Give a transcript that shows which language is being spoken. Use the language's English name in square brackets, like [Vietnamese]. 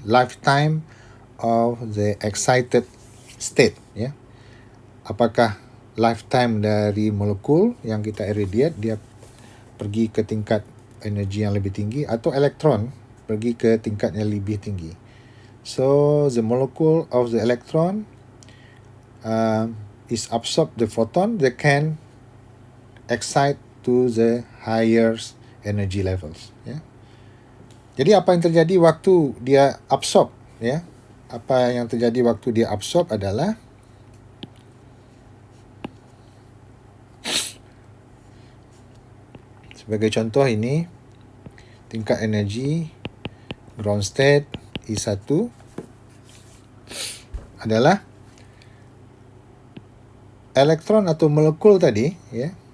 [English] Lifetime of the excited state, ya. [Indonesian] Apakah lifetime dari molekul yang kita irradiate dia pergi ke tingkat energi yang lebih tinggi atau elektron pergi ke tingkat yang lebih tinggi. [English] So the molecule of the electron is absorb the photon that can excite to the higher energy levels. [Indonesian] Ya. Jadi apa yang terjadi waktu dia absorb? Ya, apa yang terjadi waktu dia absorb adalah sebagai contoh ini tingkat energi ground state E1 adalah elektron atau molekul tadi, ya.